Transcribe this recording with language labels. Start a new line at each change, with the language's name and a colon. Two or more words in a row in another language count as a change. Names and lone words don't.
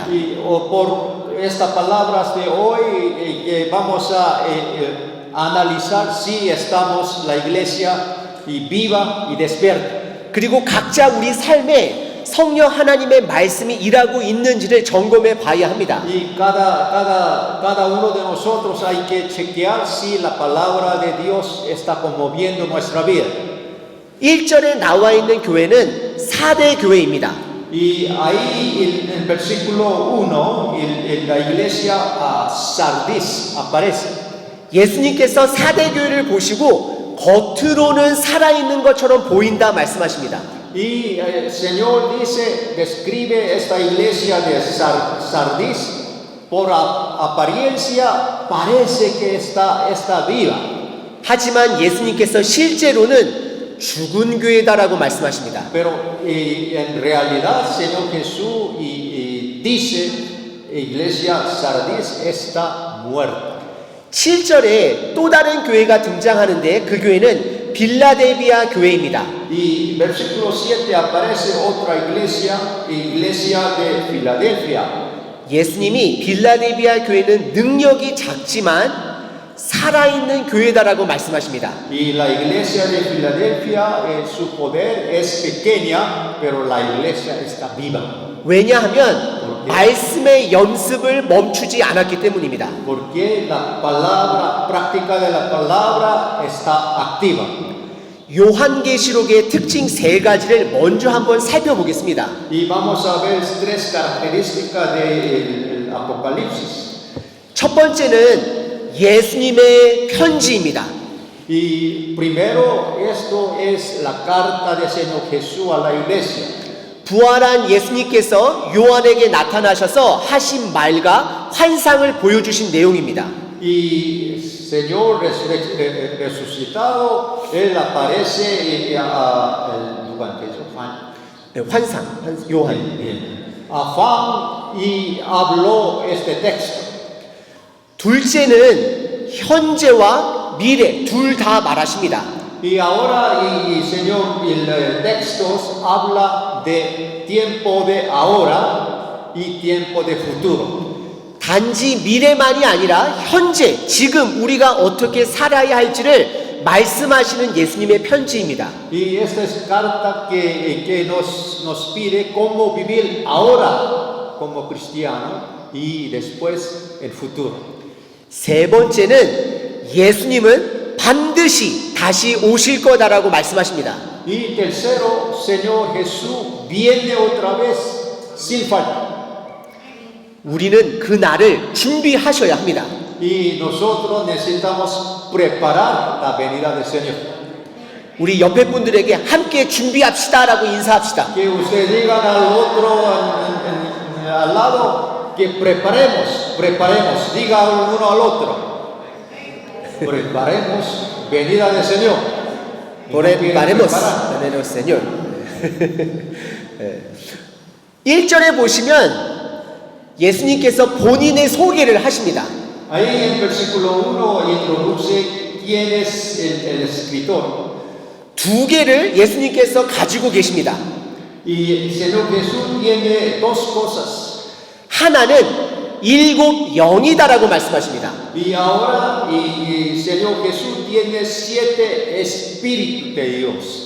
Spanish: Y por estas palabras de hoy vamos a analizar si estamos la iglesia viva y despierta.
Korean: 그리고 각자 우리 삶에 성령 하나님의 말씀이 일하고 있는지를 점검해 봐야 합니다.
Spanish: Y cada uno de nosotros hay que chequear si la palabra de Dios está conmoviendo nuestra vida.
Korean: 1절에 나와 있는 교회는 4대 교회입니다.
Spanish: Y ahí en el versículo 1, la iglesia Sardis aparece.
Korean: 예수님께서 4대 교회를 보시고 겉으로는 살아있는 것처럼 보인다 말씀하십니다.
Spanish: Y el Señor describe esta iglesia de Sardis, por apariencia parece que está viva.
Korean: 하지만 예수님께서 실제로는 죽은 교회다라고 말씀하십니다.
Spanish: Pero en realidad Señor Jesús dice, iglesia Sardis está muerta.
Korean: 7절에 또 다른 교회가 등장하는데 그 교회는 빌라델비아 교회입니다.
Spanish: Y versículo 7 aparece otra iglesia, iglesia de Filadelfia.
Korean: 예수님이 빌라델비아 교회는 능력이 작지만 살아있는 교회다라고 말씀하십니다.
Spanish: Y la iglesia de Filadelfia, su poder es pequeña, pero la iglesia está viva.
Korean: 왜냐하면 말씀의 연습을 멈추지 않았기 때문입니다.
Spanish: Porque la palabra, práctica de la palabra está activa.
Korean: 요한계시록의 특징 3가지를 먼저 한번 살펴보겠습니다.
Spanish: Y vamos a ver 3 características del Apocalipsis.
Korean: 첫 번째는 예수님의 편지입니다.
Spanish: Y primero, esto es la carta del Señor Jesús a la iglesia.
Korean: 부활한 예수님께서 요한에게 나타나셔서 하신 말과 환상을 보여주신 내용입니다.
Spanish: Y Señor resucitado, Él aparece
Korean: 환상, 요한.
Spanish: a Juan y habló este texto.
Korean: 둘째는 현재와 미래 둘 다 말하십니다.
Spanish: Y ahora, y Señor, el texto habla de tiempo de ahora y tiempo de futuro.
Korean: 단지 미래만이 아니라 현재, 지금 우리가 어떻게 살아야 할지를 말씀하시는 예수님의 편지입니다.
Spanish: Y esta es carta que nos pide cómo vivir ahora como cristiano y después el futuro.
Korean: 세 번째는 예수님은 반드시 다시 오실 거다라고 말씀하십니다.
Spanish: Y tercero, Señor Jesús viene otra vez sin falta.
Korean: 우리는 그 날을 준비하셔야 합니다.
Spanish: Y nosotros necesitamos preparar la venida del Señor.
Korean: 우리 옆에 분들에게 함께 준비합시다라고 인사합시다.
Spanish: Que usted digan al otro al lado que preparemos, diga uno al otro. Preparemos venida del Señor. Preparemos venida del Señor.
Korean: 1절에 보시면 예수님께서 본인의 소개를 하십니다.
Spanish: Ahí en el versículo 1 introduce quién es el escritor.
Korean: 2개를 예수님께서 가지고 계십니다.
Spanish: Y el Señor Jesús tiene 2 cosas.
Korean: 하나는 7 영이다라고 말씀하십니다.
Spanish: Y ahora el Señor Jesús tiene 7 espíritus de Dios.